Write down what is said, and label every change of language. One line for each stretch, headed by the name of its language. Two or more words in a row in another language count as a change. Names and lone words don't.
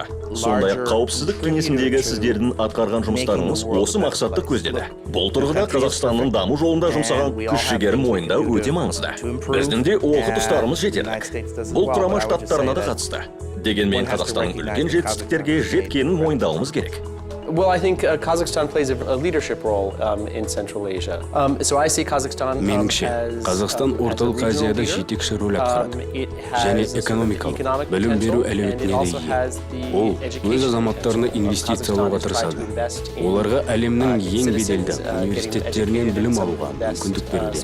Kazakh: Сондай-ақ қауіпсіздік кеңесіндегі сіздердің атқарған жұмыстарыңыз осы мақсатты көздеді. Бұл тұрғыда Қазақстанның даму жолында жұмсаған күш-жігерін мойындау өте маңызды. Біздің де олқы тұстарымыз жетерлік. Бұл құрама штаттарына да қатысты. Дегенмен Қазақстанның үлкен жетістіктерге жеткенін мойындауымыз керек.
English: Well, I think Kazakhstan plays a leadership role in Central Asia. So I see Kazakhstan
Kazakh: Меніңше, Қазақстан орталық Азияда жетекші рөл атқарады. Және экономикалық, білім беру әлеуетіне де ие. Ол өз азаматтарына инвестициялауға тырысады. Оларға әлемнің ең беделді университеттерінен білім алуға мүмкіндік беруде.